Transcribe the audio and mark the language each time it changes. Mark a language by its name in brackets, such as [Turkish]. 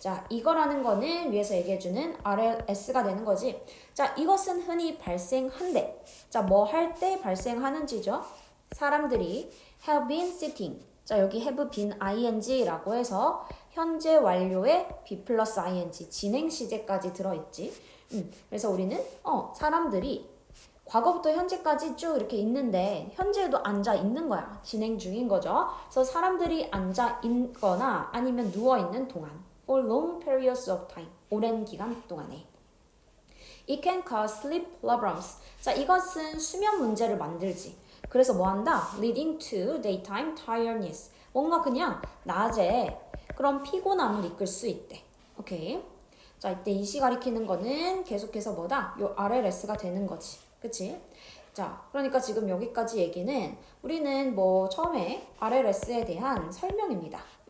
[Korean] 자, 이거라는 거는 위에서 얘기해주는 RLS가 되는 거지. 자, 이것은 흔히 발생한대. 자, 뭐 할 때 발생하는지죠? 사람들이 [English] have been sitting. [Korean] 자, 여기 [English] have been ing [Korean] 라고 해서 현재 완료에 be 플러스 ing 진행 시제까지 들어있지. 그래서 우리는 사람들이 과거부터 현재까지 쭉 이렇게 있는데 현재에도 앉아 있는 거야. 진행 중인 거죠. 그래서 사람들이 앉아 있거나 아니면 누워 있는 동안 [English] for long periods of time. [Korean] 오랜 기간 동안에. [English] It can cause sleep problems. [Korean] 자, 이것은 수면 문제를 만들지. 그래서 뭐 한다? [English] Leading to daytime tiredness. [Korean] 뭔가 그냥 낮에 그런 피곤함을 이끌 수 있대. 오케이. 자, 이때 이시 가리키는 거는 계속해서 뭐다? 요 RLS가 되는 거지. 그치? 자, 그러니까 지금 여기까지 얘기는 우리는 뭐 처음에 RLS에 대한 설명입니다.